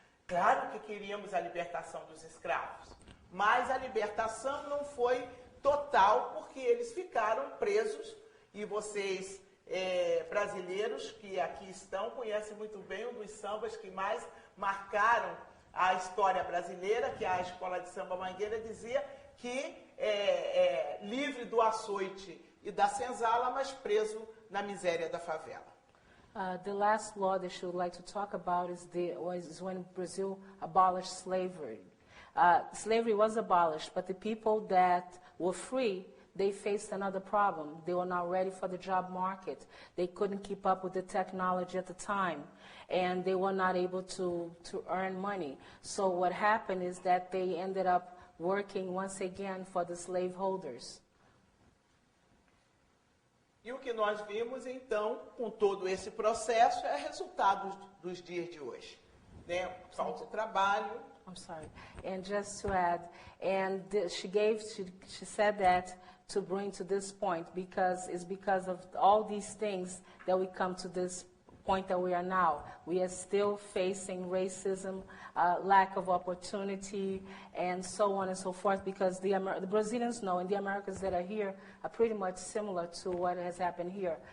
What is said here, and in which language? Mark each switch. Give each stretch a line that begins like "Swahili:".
Portuguese: Claro que queríamos a libertação dos escravos, mas a libertação não foi total porque eles ficaram presos, e vocês brasileiros que aqui estão conhecem muito bem um dos sambas que mais marcaram a história brasileira, que a Escola de Samba Mangueira dizia que livre do açoite e da senzala, mas preso na miséria da favela.
English: The last law that she would like to talk about is when Brazil abolished slavery. Slavery was abolished, but the people that were free, they faced another problem. They were not ready for the job market. They couldn't keep up with the technology at the time, and they were not able to earn money. So what happened is that they ended up working once again for the slaveholders.
Portuguese: E o que nós vimos, então, com todo esse processo, é resultado dos dias de hoje. Né? Falta de trabalho.
English: I'm sorry. And just to add, and she said that to bring to this point, because it's because of all these things that we come to this point that we are now. We are still facing racism, lack of opportunity, and so on and so forth, because the Brazilians know, and the Americans that are here are pretty much similar to what has happened here.